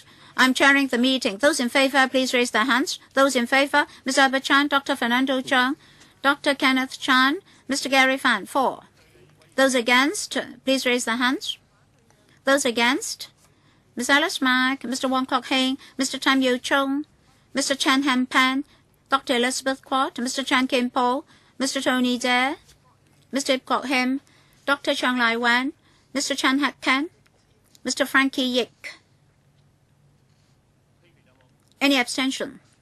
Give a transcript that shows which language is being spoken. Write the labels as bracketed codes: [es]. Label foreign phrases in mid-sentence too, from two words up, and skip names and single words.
[en] I'm chairing the meeting. Those in favor, please raise their hands. Those in favor, Mr. Albert Chan, Dr. Fernando Cheung, Dr. Kenneth Chan, Mr. Gary Fan, 4. Those against, please raise their hands. Those against, Ms. Alice Mack, Mr. Wong Kok Heng, Mr. Tam Yo Chung, Mr. Chen Han Pan, Dr. Elizabeth Quat, Mr. Chan Kim Po, Mr. Tony Dare, Mr. Ip Kok Him, Dr. Chang Lai Wan, Mr. Chan Hak Ken, Mr. Frankie Yik. Any abstention?